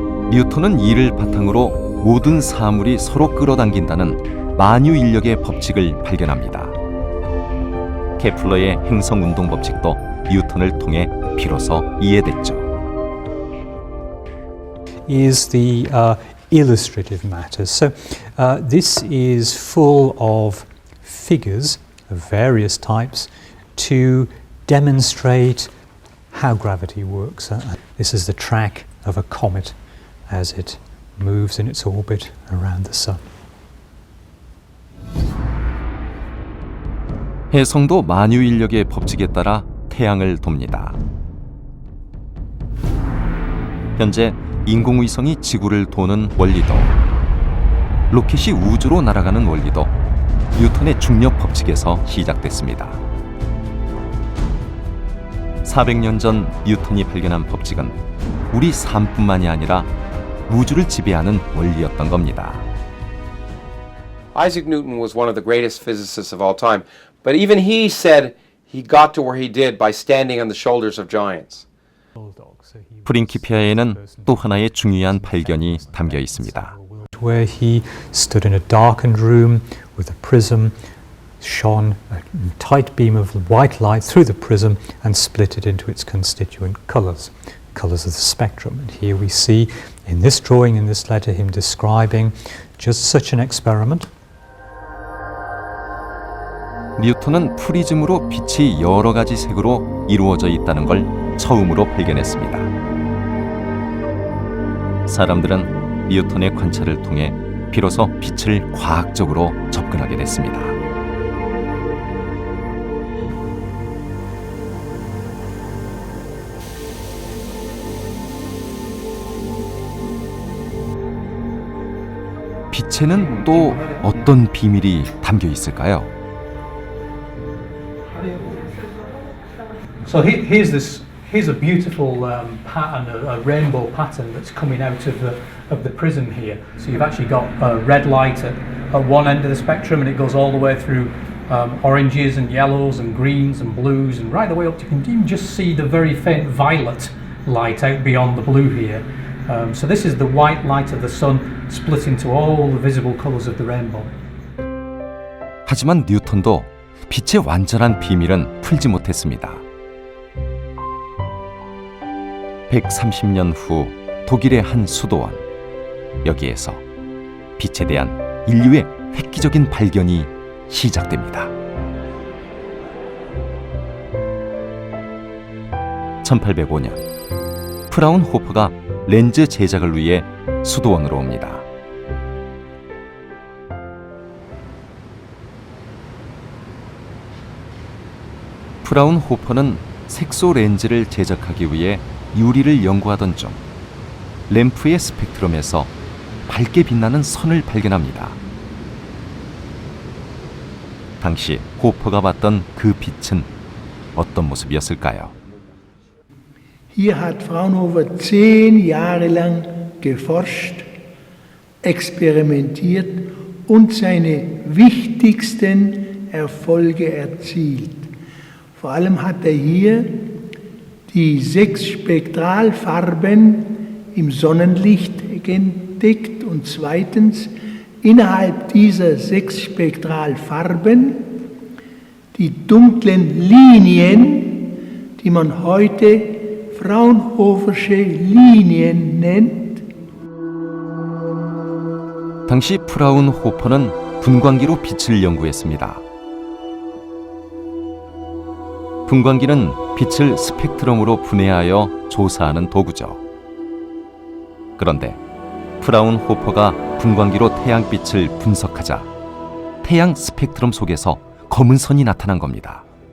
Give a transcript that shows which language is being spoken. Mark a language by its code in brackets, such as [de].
[ko] 뉴턴은 이를 바탕으로 모든 사물이 서로 끌어당긴다는 만유인력의 법칙을 발견합니다. 케플러의 행성운동 법칙도 뉴턴을 통해 비로소 이해됐죠. [en] Is the illustrative matters. So this is full of figures of various types to demonstrate how gravity works. This is the track of a comet as it moves in its orbit around the sun. [ko] 혜성도 만유인력의 법칙에 따라 태양을 돕니다. 현재 인공위성이 지구를 도는 원리도, 로켓이 우주로 날아가는 원리도 뉴턴의 중력 법칙에서 시작됐습니다. 400년 전 뉴턴이 발견한 법칙은 우리 삶뿐만이 아니라 우주를 지배하는 원리였던 겁니다. [en] Isaac Newton was one of the greatest physicists of all time, but even he said he got to where he did by standing on the shoulders of giants. [ko] 프린키피아에는 또 하나의 중요한 발견이 담겨 있습니다. [en] Where he stood in a darkened room with a prism, shone a tight beam of white light through the prism and split it into its constituent colours, colours of the spectrum. And here we see in this drawing, in this letter, him describing just such an experiment. [ko] 뉴턴은 프리즘으로 빛이 여러 가지 색으로 이루어져 있다는 걸 처음으로 발견했습니다. 사람들은 뉴턴의 관찰을 통해 비로소 빛을 과학적으로 접근하게 됐습니다. 빛에는 또 어떤 비밀이 담겨 있을까요? [en] So here's a beautiful pattern, a rainbow pattern that's coming out of the prism here. So you've actually got red light at one end of the spectrum, and it goes all the way through oranges and yellows and greens and blues, and right the way up to, you can even just see the very faint violet light out beyond the blue here. So this is the white light of the sun split into all the visible colours of the rainbow. [ko] 하지만 뉴턴도 빛의 완전한 비밀은 풀지 못했습니다. 130년 후 독일의 한 수도원, 여기에서 빛에 대한 인류의 획기적인 발견이 시작됩니다. 1805년 프라운호퍼가 렌즈 제작을 위해 수도원으로 옵니다. 프라운호퍼는 색소 렌즈를 제작하기 위해 유리를 연구하던 중 램프의 스펙트럼에서 밝게 빛나는 선을 발견합니다. 당시 호퍼가 봤던 그 빛은 어떤 모습이었을까요? [de] Hier hat Fraunhofer 10 Jahre lang geforscht, experimentiert und seine wichtigsten Erfolge erzielt. Vor allem hat hier die 6 Spektralfarben im Sonnenlicht entdeckt und zweitens innerhalb dieser 6 Spektralfarben die dunklen Linien, die man heute Fraunhofersche Linien nennt. [ko] 당시 프라운호퍼는 분광기로 빛을 연구했습니다. 분광기는 빛을 스펙트럼으로 분해하여 조사하는 도구죠. 그런데 프라운호퍼가 분광기로 태양빛을 분석하자 태양 스펙트럼 속에서 검은 선이 나타난 겁니다.